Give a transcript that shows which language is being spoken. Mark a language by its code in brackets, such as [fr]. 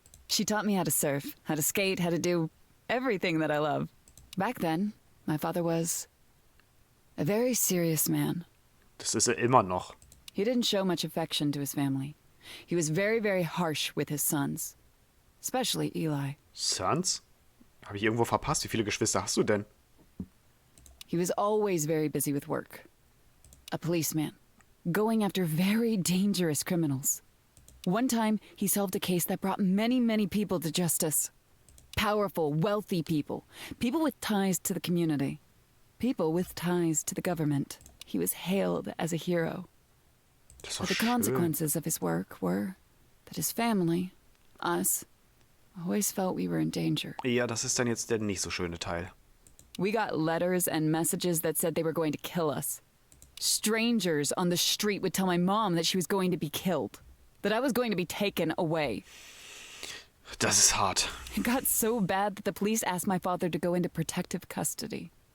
[en] She taught me how to surf, how to skate, how to do everything that I love. Back then, my father was a very serious man. [de] Das ist er immer noch. [en] He didn't show much affection to his family. He was very, very harsh with his sons, especially Eli. Sons? [de] Habe ich irgendwo verpasst? Wie viele Geschwister hast du denn? [en] He was always very busy with work. A policeman, going after very dangerous criminals. One time, he solved a case that brought many, many people to justice. Powerful, wealthy people. People with ties to the community. People with ties to the government. He was hailed as a hero. [de] Das ist [en] But [de] doch [en] the [de] schön. [en] consequences of his work were that his family, us, always felt we were in danger. [de] Ja, das ist dann jetzt der nicht so schöne Teil. [en] We got letters and messages that said they were going to kill us. Strangers on the street would tell my mom that she was going to be killed, that I was going to be taken away. [de] Das ist hart. [en] It got so bad that the police asked my father to go into protective custody.